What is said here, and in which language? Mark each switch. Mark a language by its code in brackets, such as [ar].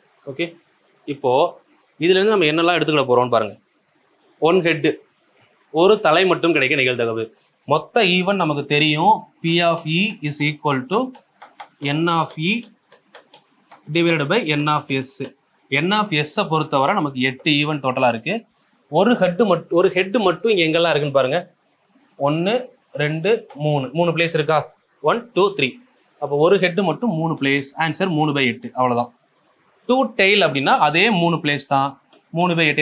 [ta] Okay, இப்போ இதுல இருந்து நம்ம என்னெல்லாம் எடுத்துக்கிட போறோம்னு பாருங்க. 1 ஹெட், ஒரு தலை மட்டும் கிடைக்க நிகழ்தகவு. மொத்த ஈவன் நமக்கு தெரியும். [en] P of E is equal to N of E divided by N of S. [ta] N of S பொறுத்தவரை நமக்கு 8 ஈவன் டோட்டலா இருக்கு. ஒரு ஹெட் மட்டும் இங்க எங்கெல்லாம் இருக்குன்னு பாருங்க. 1 2 3 பிளேஸ் இருக்கா? 1 2 3. அப்போ ஒரு ஹெட் மட்டும் 3 பிளேஸ். ஆன்சர் 3/8. அவ்வளவுதான். 2 டெய்ல் அப்படின்னா அதே 3 பிளேஸ் தான். 3/8.